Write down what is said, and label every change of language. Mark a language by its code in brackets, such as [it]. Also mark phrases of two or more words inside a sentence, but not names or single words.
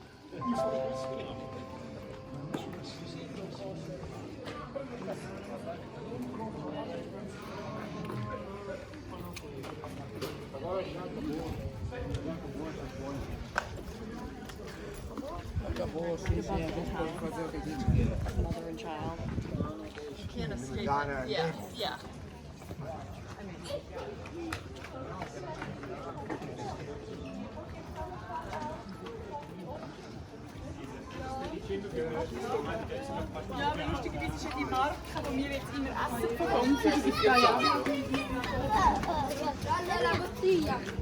[it] Mi fanno segno. [pt] Acabou, sim, sim, a gente pode fazer o que a gente quer. [en] Mother and child. You can't escape Madonna, it. Yeah, yeah. [de] Ja, aber lustigerweise ist ja die Marke, wo wir jetzt immer Essen bekommen für diese Jahre. [it] La bottiglia.